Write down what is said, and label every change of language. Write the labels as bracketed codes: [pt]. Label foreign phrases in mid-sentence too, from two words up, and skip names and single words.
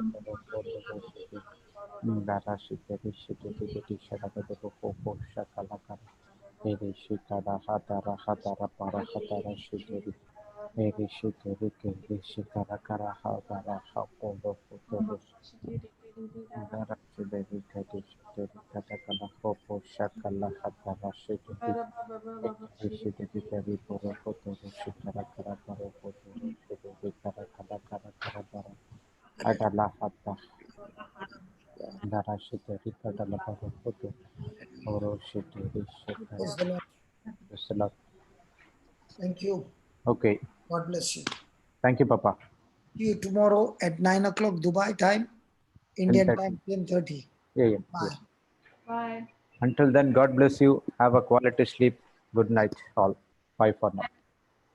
[en] Hotoro Shidari Darashidari Shidari Shadabaro Hopo Shakalakara Shikara Hatara Hatara Para Hatara Shidari Shidari Kiri Shikara Kara Hatara Hapolo Hotoro Darashidari Kiri Shidari Katakala Hopo Shakala Hatara Shidari Shidari Kari Poro Hotoro Shikara Kara Paro Hotoro Shidari Kara Kara Kara Kara Para Adala Hata Darashidari Kadala Paro Hotoro Oro Shidari Shikara Praise the Lord. Bisala. Thank you. Okay, God bless you. thank you, Papa. See you tomorrow at 9 o'clock Dubai time, Indian time 10:30. Yeah. Bye. Bye. Until then, God bless you. Have a quality sleep. Good night, all.